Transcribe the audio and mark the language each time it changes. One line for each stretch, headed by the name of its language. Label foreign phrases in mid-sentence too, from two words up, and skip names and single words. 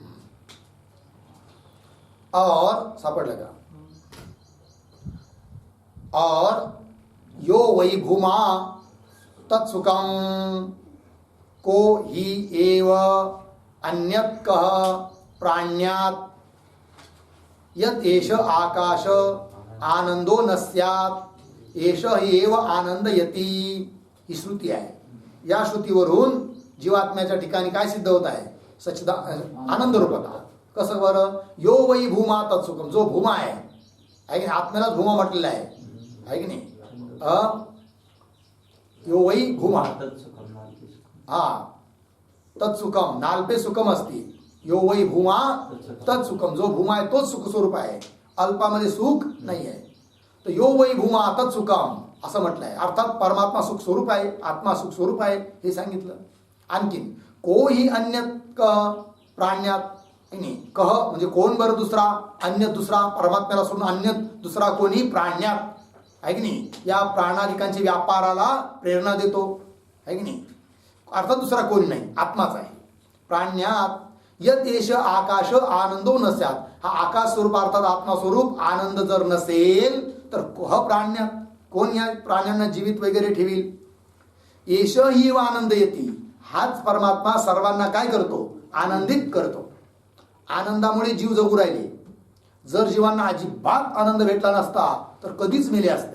Sanskrit: और
Marathi: सापडलं का,
Sanskrit: और यो वै भूमा तत्सुखं को ही एव अन्यत् कः प्राण्यात् यत् एष आकाश आनंदो न स्यात् एष एव आनंदयती.
Marathi: ही श्रुती आहे. या श्रुतीवरून जीवात्म्याच्या ठिकाणी काय सिद्ध होत आहे, आनंद रूपता. कसं बरं,
Sanskrit: यो वै भूमा तत्सुखम.
Marathi: जो भूमा आहे की नाही, आत्म्यालाच भूमा म्हटलेला आहे की नाही.
Sanskrit: यो वै भूमा, हा तत्सुखम, नाल्पे सुखम असती. यो वै भूमा तत्सुखम.
Marathi: जो भूमा आहे तोच सुख स्वरूप आहे, अल्पामध्ये सुख नाही आहे. तर
Sanskrit: यो वै भूमा तत्सुखम
Marathi: असं म्हटलंय. अर्थात परमात्मा सुख स्वरूप आहे, आत्मा सुख स्वरूप आहे हे सांगितलं. आणखीन
Sanskrit: कोही अन्य प्राण्यात
Marathi: नाही, कह म्हणजे कोण बरं दुसरा, अन्य दुसरा, परमात्म्याला सोडून अन्य दुसरा कोणी प्राण्यात आहे की नाही. या प्राणादिकांच्या व्यापाराला प्रेरणा देतो आहे की नाही. अर्थात दुसरा कोणी नाही, आत्माच आहे.
Sanskrit: प्राण्यात यत एष आकाश आनंदो नस्यात.
Marathi: हा आकाश स्वरूप अर्थात आत्मा स्वरूप आनंद जर नसेल तर
Sanskrit: कह प्राण्यात,
Marathi: कोण या प्राण्यांना जीवित वगैरे ठेवील.
Sanskrit: एष ही आनंद येते.
Marathi: हाच परमात्मा सर्वांना काय करतो, आनंदित करतो. आनंदामुळे जीव जगू राहिले. जर जीवांना अजिबात आनंद भेटला नसता तर कधीच मेले असते.